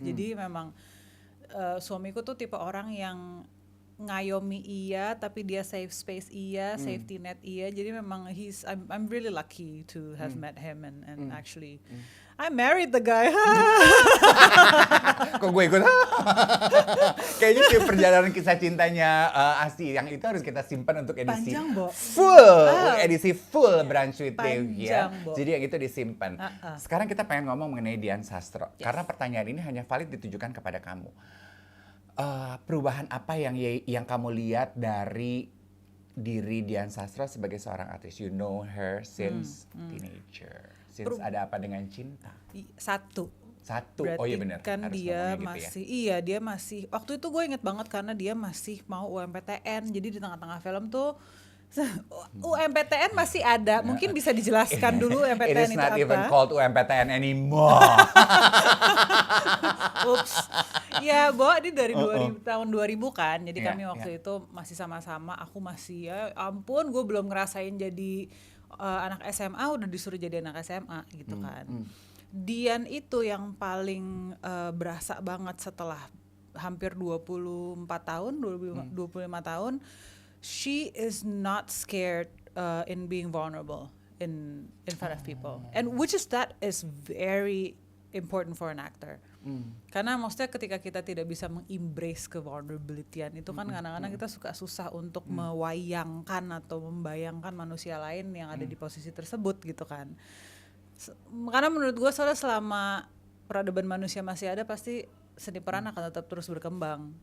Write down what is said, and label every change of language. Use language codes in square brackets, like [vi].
[id] Jadi memang suamiku tuh tipe orang yang ngayomi iya, tapi dia safe space iya, safety net iya. Jadi memang [en] I'm really lucky to have met him and actually I married the guy. [id] Kok gue ikut? Kayaknya perjalanan kisah cintanya Asti yang itu harus kita simpan untuk edisi edisi full Brunch with Dave ya. Jadi yang itu disimpan. Sekarang kita pengen ngomong mengenai Dian Sastro. Karena pertanyaan ini hanya valid ditujukan kepada kamu. Perubahan apa yang kamu lihat dari diri Dian Sastro sebagai seorang artis? [en] You know her since teenager. Since Ada Apa Dengan Cinta. [id] Satu. Oh iya benar. Kan dia masih gitu ya? Dia masih waktu itu gue inget banget karena dia masih mau UMPTN. Jadi di tengah-tengah film tuh UMPTN masih ada. Mungkin bisa dijelaskan dulu UMPTN itu apa? [en] It is not even called UMPTN anymore. [id] Oops. Ya, Bo, ini dari tahun 2000 kan. Jadi kami waktu itu masih sama-sama. Aku masih ya ampun, gue belum ngerasain jadi anak SMA, udah disuruh jadi anak SMA gitu kan. Dian itu yang paling berasa banget setelah hampir 25 tahun. [en] She is not scared in being vulnerable in front of people, and that is very important for an actor. [id] Karena maksudnya ketika kita tidak bisa meng-embrace vulnerability-an itu kan kadang-kadang kita suka susah untuk mewayangkan atau membayangkan manusia lain yang ada di posisi tersebut gitu kan. Karena menurut gue soalnya selama peradaban manusia masih ada pasti seni peran akan tetap terus berkembang.